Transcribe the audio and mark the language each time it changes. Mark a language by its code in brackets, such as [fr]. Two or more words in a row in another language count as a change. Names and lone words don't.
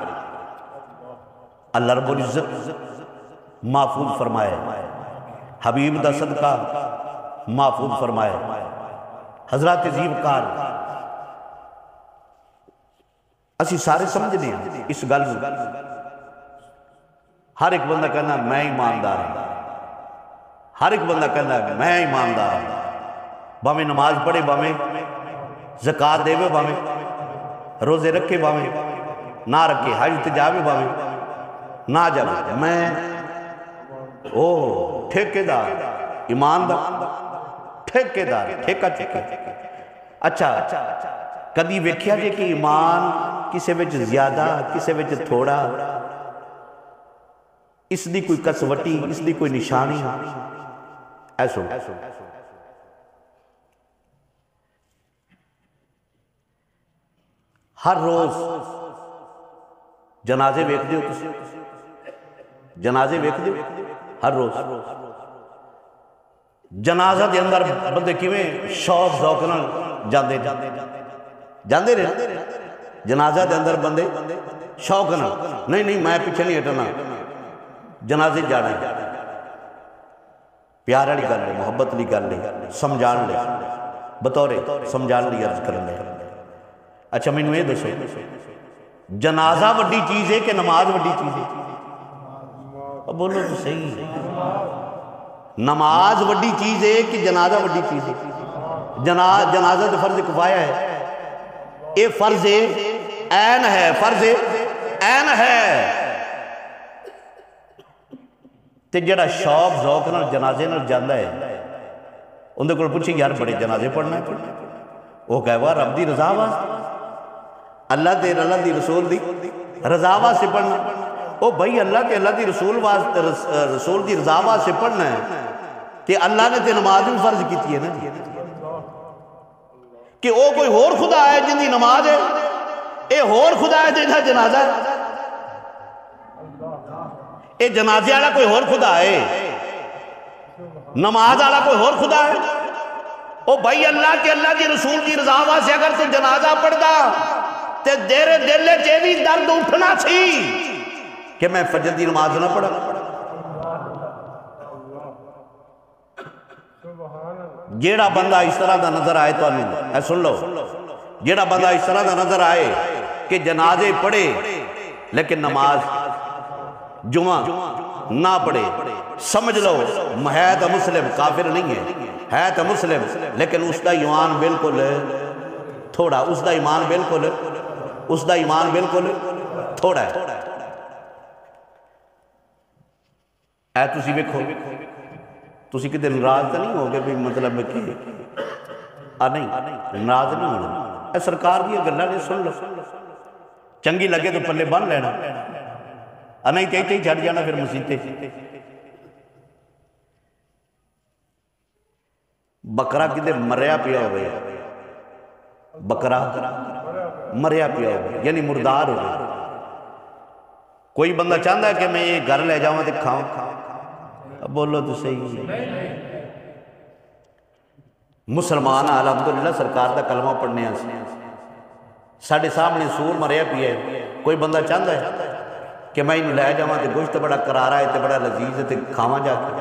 [pa] اللہ رب العزت محفوظ فرمائے، حبیب دا صدقہ محفوظ فرمائے۔ حضرات زیبکار اسی سارے سمجھنے ہیں اس گل میں، ہر ایک بندہ کہنا میں ایماندار ہوں، ہر ایک بندہ کہنا میں ایماندار ہوں، باویں نماز پڑھے، باویں زکوٰۃ دے، باویں روزے رکھے، باویں نہ رکھے، حج تے جاوے، باویں نہ جاوے، میں ٹھیکیدار، ایماندار، ٹھیکیدار، ٹھیکہ۔ اچھا کدی ویکھیا جے کہ ایمان کسے وچ زیادہ کسے وچ تھوڑا، اس دی کوئی کسوٹی، اس دی کوئی نشانی ایسو؟ ہر روز جنازے ویکھ دیو، جنازے ویکھ دیو ہر روز۔ جنازہ دے اندر بندے کیویں شوق ذوق نال جاندے رہے، جنازہ دے اندر بندے شوق نال، نہیں میں پیچھے نہیں ہٹنا، جنازے جانا ہے، پیار والی گل ہے، محبت والی گل ہے، سمجھان لے، بطور سمجھان لی عرض کرنے۔ اچھا مینوں یہ دسو جنازہ وڈی چیز ہے کہ نماز وڈی چیز ہے؟ بولو تو صحیح، نماز وڈی چیز ہے کہ جنازہ وڈی چیز ہے؟ جنازہ تو فرض کفایہ ہے، یہ فرض عین ہے، فرض عین ہے۔ تے جڑا شوق ذوق نال جنازے نال جاندا ہے، اندے کول پوچھی یار بڑے جنازے پڑھنا ہے، وہ کہے وہ رب دی رضا واسطے، اللہ دی رسول دی رضا واسطے پڑھنا، او بھائی اللہ تے اللہ دی رسول واسطے، رسول دی رضا واسطے پڑھنا ہے تے اللہ نے تے نماز بھی فرض کیتی ہے نا، کہ او کوئی اور خدا ہے جن دی نماز ہے، اے اور خدا ہے جن دا جنازہ ہے، اے جنازے والا کوئی اور خدا ہے، نماز والا کوئی اور خدا ہے؟ او بھائی اللہ تے اللہ دی رسول دی رضا واسطے اگر تو جنازہ پڑھدا تے تیرے دل وچ یہ بھی درد اٹھنا سی کہ میں فجر دی نماز نہ پڑھا۔ جیڑا بندہ اس طرح دا نظر آئے تو اے سن لو، جیڑا بندہ اس طرح دا نظر آئے کہ جنازے پڑھے لیکن نماز جمعہ نہ پڑھے، سمجھ لو ہے تو مسلم، کافر نہیں ہے تو مسلم، لیکن اس دا ایمان بالکل تھوڑا، اس دا ایمان بالکل تھوڑا ہے۔ اے تسی ویکھو، تسی کدے ناراض تو نہیں ہو گے بھی مطلب کہ نہیں ناراض نہیں ہونا، اے سرکار دی گلاں نے سن لو، چنگی لگے تو پلے بن لینا، نہیں تے ہی چھڑ جانا پھر مسیتے۔ بکرا کدے مریا پیا ہوئے، بکرا مریا پیا ہوئے یعنی مردار ہوئے، کوئی بندہ چاہتا ہے کہ میں یہ گھر لے جاؤں تے کھاؤں؟ بولو تو صحیح۔ مسلمان الحمدللہ سرکار دا کلمہ پڑھنے ہیں، ساڑھے سامنے سور مریا پیا ہے، کوئی بندہ چاہتا ہے کہ میں انہوں لے جاؤں تے گوشت بڑا کرارا ہے تے بڑا لذیذ ہے تے کھاواں جا کے؟